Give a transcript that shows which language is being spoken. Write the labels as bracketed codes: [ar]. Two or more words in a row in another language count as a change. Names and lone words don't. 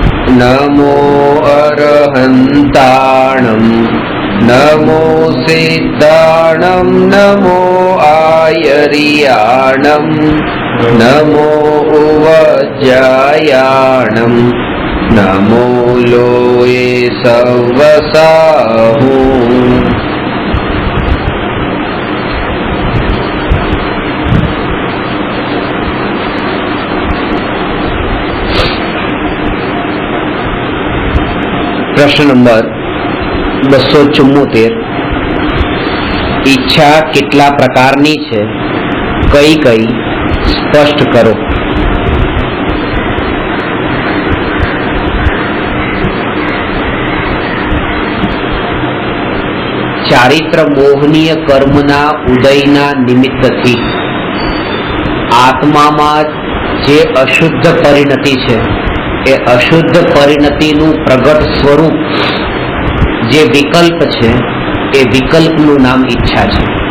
[pra] नमो अरहन्ताणं नमो सिद्धाणं नमो आयर्याणं नमो उवज्जायाणं नमो लोये सवसाहु। [gu] પ્રશ્ન નંબર 274 ઈચ્છા કેટલા પ્રકારની છે, કઈ કઈ સ્પષ્ટ કરો। ચારિત્ર મોહનીય કર્મના ઉદયના નિમિત્તથી આત્મામાં જે અશુદ્ધ પરિણતિ છે એ અશુદ્ધ પરિણતિનું પ્રગટ સ્વરૂપ જે વિકલ્પ છે એ વિકલ્પનું નામ ઈચ્છા છે।